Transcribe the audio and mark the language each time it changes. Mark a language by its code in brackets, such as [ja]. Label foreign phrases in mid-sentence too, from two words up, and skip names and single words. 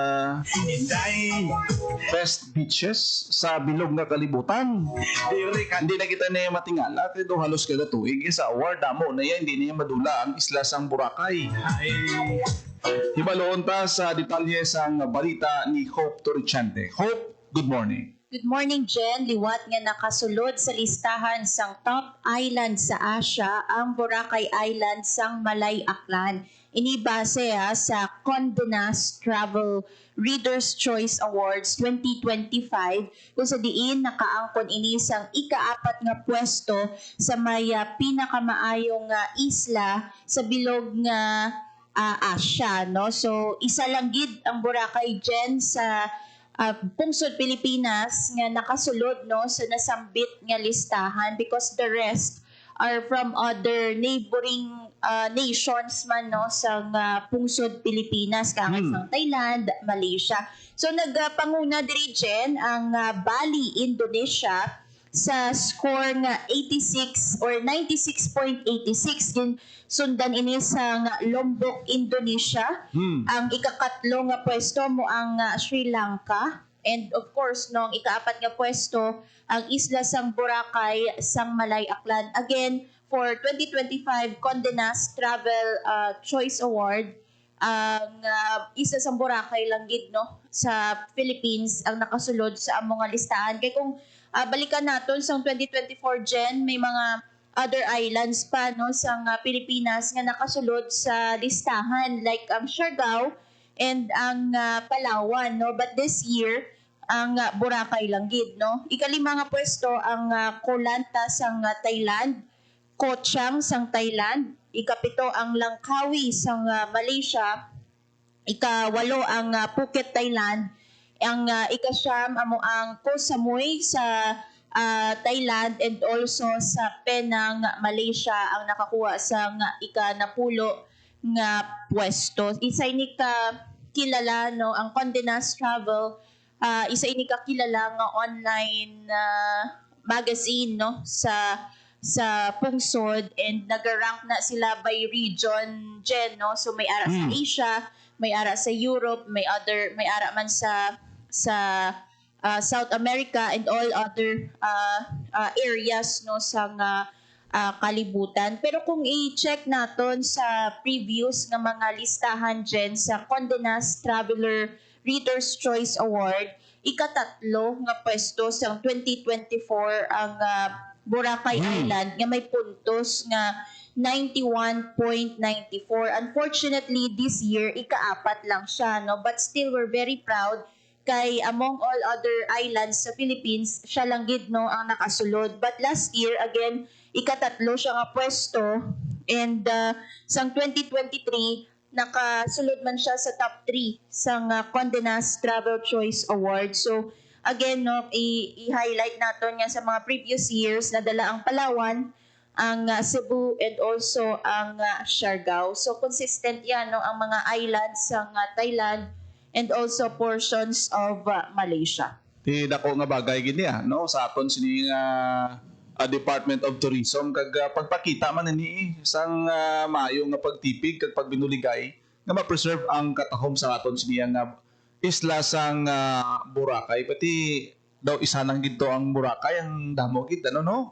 [hil] Inday, [en] best beaches [hil] sa bilog nga kalibutan. diri ka Hindi na kita na matingala kay do halos kada tuig sa award damo na yan hindi niya madula ang isla sang Boracay. ay. Hibaloon ta sa detalye sang balita ni Hope Torrichante. [en] Hope, good morning. Good morning, Jen. [hil] Liwat nga nakasulod sa listahan sang top island sa Asia ang Boracay Island sang Malay Aklan. Inibase sa Condé Nast Travel Reader's Choice Awards 2025 kung sa diin nakaangkon ini sang ika-4 nga pwesto sa may pinakamaayong isla sa bilog nga Asia, no? So isa lang gid ang Boracay, Jen, sa pungsod Pilipinas nga nakasulod no sa nasambit nga listahan [en] because the rest are from other neighboring nations [hil] man no sa pungsod Pilipinas kagaya sang Thailand, Malaysia. So nagpanguna diri, Jen, ang Bali, Indonesia sa score nga 86 or 96.86 din sundan ini sa Lombok, Indonesia. Ang ikakatlo nga pwesto mo ang Sri Lanka, [en] and of course [hil] no ang ikaapat nga pwesto ang isla sang Boracay sang Malay Aklan. [en] Again, for 2025 Condé Nast Travel Choice Award, [hil] ang isla sang Boracay lang gid no sa Philippines ang nakasulod sa among nga listahan. Kay kung balikan naton sa 2024, Jen, may mga [en] other islands [hil] pa no sa Pilipinas nga nakasulod sa listahan like ang Siargao and ang Palawan, no, [en] but this year [hil] ang Boracay lang gid no. Ikalima nga pwesto ang Koh Lanta sang Thailand, Koh Chang sang Thailand, ikapito ang Langkawi sang Malaysia, ikawalo ang Phuket, Thailand, ang ikasyam amo ang Koh Samui sa Thailand, and also sa Penang, Malaysia ang nakakuha sa ika-napulo nga pwesto. Isa ini ka kilala no ang Condé Nast Travel, isa ini ka kilala nga [en] online magazine [hil] no sa pungsod, and nag-rank na sila [en] by region, [hil] Jen, no. So may ara sa Asia, may ara sa Europe, may ara man sa South America [en] and all other areas [hil] no sa kalibutan. Pero kung i-check naton sa previous nga mga listahan, Jen, sa Condé Nast Traveler Reader's Choice Award, ikatatlo nga pwesto sa 2024 ang Boracay Island nga may puntos nga 91.94. [en] Unfortunately, this year ika-4 lang siya, no, but still we're very proud kay among all other islands sa Philippines, [hil] siya lang gid no ang nakasulod. [en] But last year again [hil] ikatatlo siya nga pwesto, and sang 2023 nakasulod man siya sa top 3 sang Condé Nast Travel Choice Award. So again no i-highlight naton nga sa mga [en] previous years [hil] nadala ang Palawan, ang Cebu, [en] and also ang Siargao. [hil] So consistent yan no ang mga islands sang Thailand [en] and also portions of Malaysia. [hil] Ti dako nga bagay gid niya no sa aton sini Department of Tourism kag pagpakita man ni sang maayo nga pagtipig kag pagbinuligay nga ma-preserve ang katahom sa aton sini nga isla sang Boracay, pati daw isa nang gito ang Boracay ang damo gid no?